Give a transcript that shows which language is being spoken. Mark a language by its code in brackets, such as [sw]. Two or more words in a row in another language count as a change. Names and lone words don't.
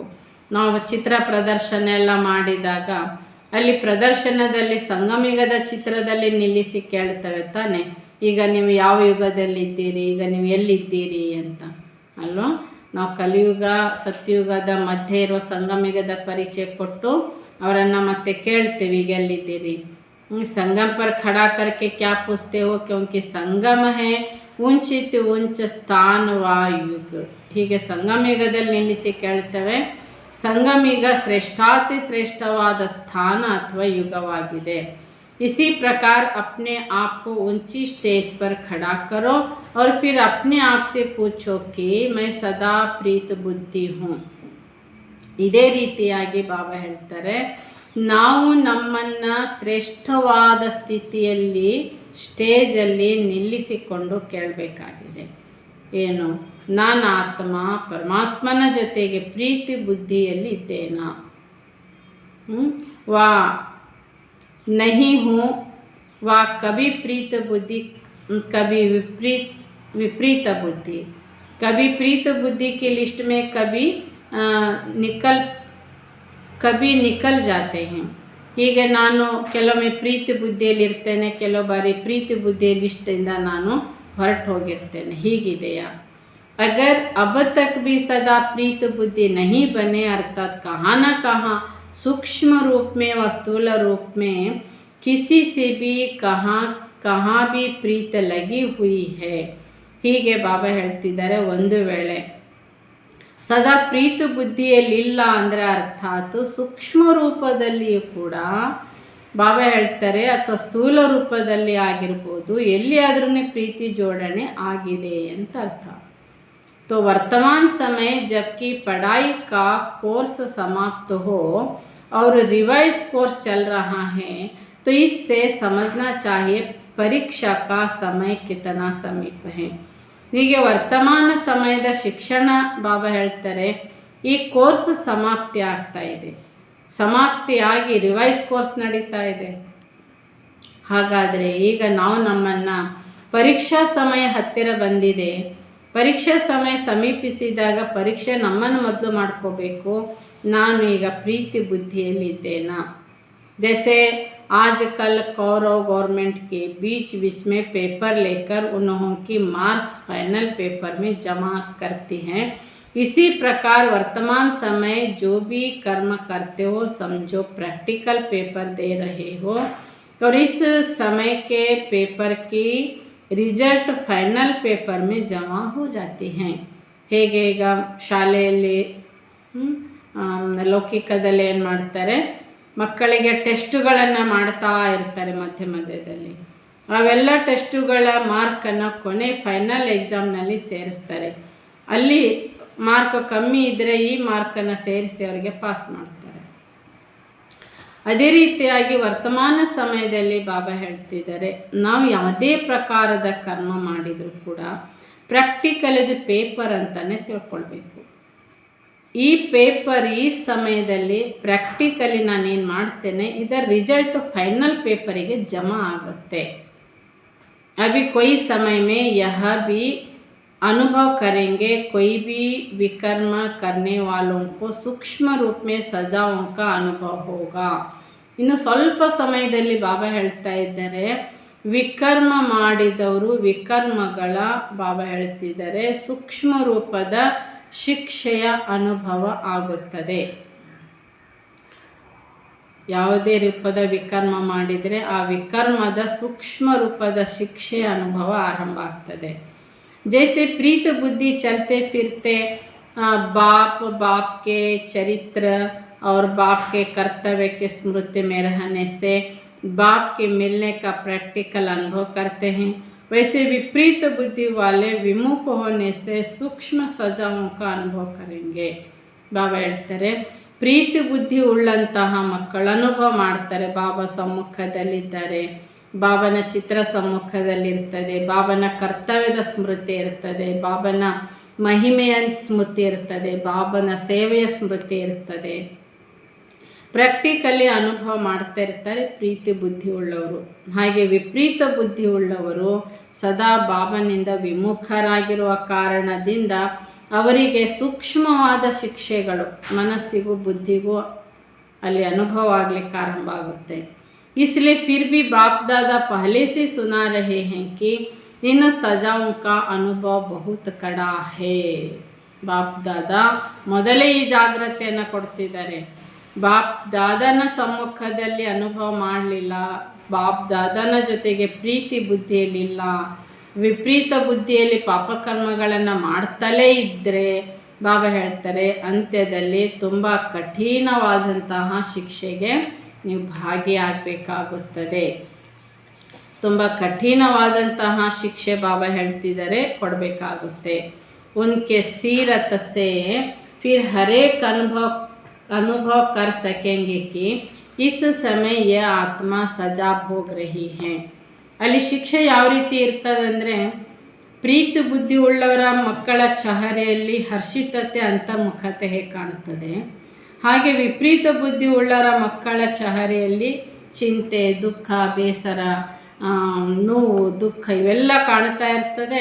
[kn] ನಾವು ಚಿತ್ರ ಪ್ರದರ್ಶನ ಎಲ್ಲ ಮಾಡಿದಾಗ ಅಲ್ಲಿ ಪ್ರದರ್ಶನದಲ್ಲಿ ಸಂಗಮಯುಗದ ಚಿತ್ರದಲ್ಲಿ ನಿಲ್ಲಿಸಿ ಕೇಳ್ತವೆ ತಾನೆ, ಈಗ ನೀವು ಯಾವ ಯುಗದಲ್ಲಿದ್ದೀರಿ, ಈಗ ನೀವು ಎಲ್ಲಿದ್ದೀರಿ ಅಂತ ಅಲ್ವಾ। ನಾವು ಕಲಿಯುಗ ಸತ್ಯುಗದ ಮಧ್ಯೆ ಇರುವ ಸಂಗಮಯುಗದ ಪರಿಚಯ ಕೊಟ್ಟು ಅವರನ್ನು ಮತ್ತೆ ಕೇಳ್ತೀವಿ ಈಗ ಎಲ್ಲಿದ್ದೀರಿ। [hi] संगम पर खड़ा करके क्या पूछते हो, क्योंकि संगम है ऊंचित ऊंच स्थान व युग। [kn] ಹೀಗೆ ಸಂಗಮಯುಗದಲ್ಲಿ ನಿಲ್ಲಿಸಿ ಕೇಳ್ತವೆ, ಸಂಗಮಯುಗ ಶ್ರೇಷ್ಠಾತಿ ಶ್ರೇಷ್ಠವಾದ ಸ್ಥಾನ ಅಥವಾ ಯುಗವಾಗಿದೆ। [hi] इसी प्रकार अपने आप को ऊंची स्टेज पर खड़ा करो और फिर अपने आप से पूछो कि मैं सदा प्रीत बुद्धि हूँ। [kn] ಇದೇ ರೀತಿಯಾಗಿ ಬಾಬಾ ಹೇಳ್ತಾರೆ, ನಾವು ನಮ್ಮನ್ನು ಶ್ರೇಷ್ಠವಾದ ಸ್ಥಿತಿಯಲ್ಲಿ ಸ್ಟೇಜಲ್ಲಿ ನಿಲ್ಲಿಸಿಕೊಂಡು ಕೇಳಬೇಕಾಗಿದೆ। ಏನು, ನಾನು ಆತ್ಮ ಪರಮಾತ್ಮನ ಜೊತೆಗೆ ಪ್ರೀತಿ ಬುದ್ಧಿಯಲ್ಲಿ ಇದ್ದೇನಾ, [hi] ವಾ नहीं हूँ, वा कभी प्रीत बुद्धि कभी विपरीत बुद्धि, कभी प्रीत बुद्धि की लिस्ट में कभी निकल जाते हैं। [kn] ಹೀಗೆ ನಾನು ಕೆಲವೊಮ್ಮೆ ಪ್ರೀತಿ ಬುದ್ಧಿಯಲ್ಲಿರ್ತೇನೆ, ಕೆಲವು ಬಾರಿ ಪ್ರೀತಿ ಬುದ್ಧಿಯ ಲಿಸ್ಟಿಂದ ನಾನು ಹೊರಟು ಹೋಗಿರ್ತೇನೆ, ಹೀಗಿದೆಯಾ। [hi] अगर अब तक भी सदा प्रीत बुद्धि नहीं बने, अर्थात कहाँ न कहाँ सूक्ष्म रूप में व स्थूल रूप में किसी से भी कहाँ भी प्रीत लगी हुई है। [kn] ಹೀಗೆ ಬಾಬಾ ಹೇಳ್ತಿದ್ದಾರೆ, ಒಂದು ವೇಳೆ ಸದಾ ಪ್ರೀತಿ ಬುದ್ಧಿಯಲ್ಲಿಲ್ಲ ಅಂದರೆ ಅರ್ಥಾತ್ ಸೂಕ್ಷ್ಮ ರೂಪದಲ್ಲಿಯೂ ಕೂಡ ಬಾಬಾ ಹೇಳ್ತಾರೆ, ಅಥವಾ ಸ್ಥೂಲ ರೂಪದಲ್ಲಿ ಆಗಿರ್ಬೋದು, ಎಲ್ಲಿಯಾದ್ರೂ ಪ್ರೀತಿ ಜೋಡಣೆ ಆಗಿದೆ ಅಂತ ಅರ್ಥ। [hi] तो वर्तमान समय जबकि पढ़ाई का कोर्स समाप्त हो और [en] revise course [hi] चल रहा है, तो इससे समझना चाहिए परीक्षा का समय कितना समीप है। [kn] ಹೀಗೆ ವರ್ತಮಾನ ಸಮಯದ ಶಿಕ್ಷಣ ಬಾಬಾ ಹೇಳ್ತಾರೆ, ಈ ಕೋರ್ಸ್ ಸಮಾಪ್ತಿ ಆಗ್ತಾ ಇದೆ, ಸಮಾಪ್ತಿಯಾಗಿ [en] revise course [kn] ನಡೀತಾ ಇದೆ। ಹಾಗಾದರೆ ಈಗ ನಾವು ನಮ್ಮನ್ನು ಪರೀಕ್ಷಾ ಸಮಯ ಹತ್ತಿರ ಬಂದಿದೆ, ಪರೀಕ್ಷಾ ಸಮಯ ಸಮೀಪಿಸಿದಾಗ ಪರೀಕ್ಷೆ ನಮ್ಮನ್ನು ಮೊದಲು ಮಾಡ್ಕೋಬೇಕು, ನಾನು ಈಗ ಪ್ರೀತಿ ಬುದ್ಧಿಯಲ್ಲಿದ್ದೇನಾ। [hi] जैसे आजकल कौरव गवर्नमेंट के बीच में पेपर लेकर उन्होंने मार्क्स [en] final paper [hi] में जमा करती हैं, इसी प्रकार वर्तमान समय जो भी कर्म करते हो समझो [en] practical paper [hi] दे रहे हो, और इस समय के पेपर की रिजल्ट [en] final paper [hi] में जमा हो जाती हैं। [kn] ಹೇಗೆ ಈಗ ಶಾಲೆಯಲ್ಲಿ ಲೌಕಿಕದಲ್ಲಿ ಏನು ಮಾಡ್ತಾರೆ, ಮಕ್ಕಳಿಗೆ ಟೆಸ್ಟುಗಳನ್ನು ಮಾಡ್ತಾ ಇರ್ತಾರೆ ಮಧ್ಯದಲ್ಲಿ, ಅವೆಲ್ಲ ಟೆಸ್ಟುಗಳ ಮಾರ್ಕನ್ನು ಕೊನೆ [en] final exam-nalli [kn] ಸೇರಿಸ್ತಾರೆ। ಅಲ್ಲಿ ಮಾರ್ಕ್ ಕಮ್ಮಿ ಇದ್ದರೆ ಈ ಮಾರ್ಕನ್ನು ಸೇರಿಸಿ ಅವರಿಗೆ ಪಾಸ್ ಮಾಡ್ತಾರೆ। ಅದೇ ರೀತಿಯಾಗಿ ವರ್ತಮಾನ ಸಮಯದಲ್ಲಿ ಬಾಬಾ ಹೇಳ್ತಿದ್ದಾರೆ, ನಾವು ಯಾವುದೇ ಪ್ರಕಾರದ ಕರ್ಮ ಮಾಡಿದರೂ ಕೂಡ ಪ್ರಾಕ್ಟಿಕಲ್ ಇದು ಪೇಪರ್ ಅಂತಲೇ ತಿಳ್ಕೊಳ್ಬೇಕು। ಈ ಪೇಪರ್ ಈ ಸಮಯದಲ್ಲಿ ಪ್ರಾಕ್ಟಿಕಲಿ ನಾನೇನು ಮಾಡ್ತೇನೆ, ಇದರ [en] result final paper-ige [kn] ಜಮಾ ಆಗುತ್ತೆ. [hi] अभी कोई समय में यह भी अनुभव करेंगे, कोई भी विकर्म करने वालों को सूक्ष्म रूप में सजाओं का अनुभव होगा. [kn] ಇನ್ನು ಸ್ವಲ್ಪ ಸಮಯದಲ್ಲಿ ಬಾಬಾ ಹೇಳ್ತಾ ಇದ್ದಾರೆ, ವಿಕರ್ಮ ಮಾಡಿದವರು ವಿಕರ್ಮಗಳ ಬಾಬಾ ಹೇಳ್ತಿದ್ದಾರೆ ಸೂಕ್ಷ್ಮ ರೂಪದ ಶಿಕ್ಷೆಯ ಅನುಭವ ಆಗುತ್ತದೆ. ಯಾವುದೇ ರೂಪದ ವಿಕರ್ಮ ಮಾಡಿದರೆ ಆ ವಿಕರ್ಮದ ಸೂಕ್ಷ್ಮ ರೂಪದ ಶಿಕ್ಷೆಯ ಅನುಭವ ಆರಂಭ ಆಗ್ತದೆ. [hi] जैसे प्रीत बुद्धि चलते फिरते बाप के चरित्र और बाप के कर्तव्य के स्मृति में रहने से बाप के मिलने का प्रैक्टिकल अनुभव करते हैं, वैसे विपरीत बुद्धि वाले विमुख होने से सूक्ष्म सजाओं का अनुभव करेंगे. [kn] ಬಾಬಾ ಹೇಳ್ತಾರೆ, ಪ್ರೀತಿ ಬುದ್ಧಿ ಉಳ್ಳಂತಹ ಮಕ್ಕಳು ಅನುಭವ ಮಾಡ್ತಾರೆ. ಬಾಬಾ ಸಮ್ಮುಖದಲ್ಲಿದ್ದಾರೆ, ಬಾಬನ ಚಿತ್ರ ಸಮ್ಮುಖದಲ್ಲಿರ್ತದೆ, ಬಾಬನ ಕರ್ತವ್ಯದ ಸ್ಮೃತಿ ಇರ್ತದೆ, ಬಾಬನ ಮಹಿಮೆಯ ಸ್ಮೃತಿ ಇರ್ತದೆ, ಬಾಬನ ಸೇವೆಯ ಸ್ಮೃತಿ ಇರ್ತದೆ. ಪ್ರಾಕ್ಟಿಕಲಿ ಅನುಭವ ಮಾಡ್ತಾ ಇರ್ತಾರೆ ಪ್ರೀತಿ ಬುದ್ಧಿ ಉಳ್ಳವರು. ಹಾಗೆ ವಿಪರೀತ ಬುದ್ಧಿ ಉಳ್ಳವರು ಸದಾ ಬಾಬನಿಂದ ವಿಮುಖರಾಗಿರುವ ಕಾರಣದಿಂದ ಅವರಿಗೆ ಸೂಕ್ಷ್ಮವಾದ ಶಿಕ್ಷೆಗಳು ಮನಸ್ಸಿಗೂ ಬುದ್ಧಿಗೂ ಅಲ್ಲಿ ಅನುಭವ ಆಗಲಿಕ್ಕೆ ಆರಂಭ ಆಗುತ್ತೆ. [hi] इसलिए फिर भी बाप दादा पहले से सुना रहे हैं कि इन सजाओं का अनुभव बहुत कड़ा है. [kn] ಬಾಪ್ ದಾದಾ ಮೊದಲೇ ಈ ಜಾಗ್ರತೆಯನ್ನು ಕೊಡ್ತಿದ್ದಾರೆ. ಬಾಪ್ ದಾದನ ಸಮ್ಮುಖದಲ್ಲಿ ಅನುಭವ ಮಾಡಲಿಲ್ಲ, ಬಾಪ್ ದಾದನ ಜೊತೆಗೆ ಪ್ರೀತಿ ಬುದ್ಧಿಯಲ್ಲಿಲ್ಲ, ವಿಪರೀತ ಬುದ್ಧಿಯಲ್ಲಿ ಪಾಪಕರ್ಮಗಳನ್ನು ಮಾಡ್ತಲೇ ಇದ್ದರೆ ಬಾಬಾ ಹೇಳ್ತಾರೆ ಅಂತ್ಯದಲ್ಲಿ ತುಂಬ ಕಠಿಣವಾದಂತಹ ಶಿಕ್ಷೆಗೆ ನೀವು ಭಾಗಿಯಾಗಬೇಕಾಗುತ್ತದೆ. ತುಂಬ ಕಠಿಣವಾದಂತಹ ಶಿಕ್ಷೆ ಬಾಬಾ ಹೇಳ್ತಿದ್ದಾರೆ ಕೊಡಬೇಕಾಗುತ್ತೆ. [hi] ಉನ್ಕೆ सीरत से फिर हर एक अनुभव कर सकेंगे कि इस समय यह आत्मा सजा भोग रही है. [kn] ಅಲ್ಲಿ ಶಿಕ್ಷೆ ಯಾವ ರೀತಿ ಇರ್ತದಂದರೆ, ಪ್ರೀತಿ ಬುದ್ಧಿ ಉಳ್ಳವರ ಮಕ್ಕಳ ಚಹರೆಯಲ್ಲಿ ಹರ್ಷಿತತೆ ಅಂತರ್ಮುಖತೆ ಕಾಣುತ್ತದೆ. ಹಾಗೆ ವಿಪರೀತ ಬುದ್ಧಿ ಉಳ್ಳವರ ಮಕ್ಕಳ ಚಹರೆಯಲ್ಲಿ ಚಿಂತೆ, ದುಃಖ, ಬೇಸರ, ನೋವು, ದುಃಖ ಇವೆಲ್ಲ ಕಾಣ್ತಾ ಇರ್ತದೆ.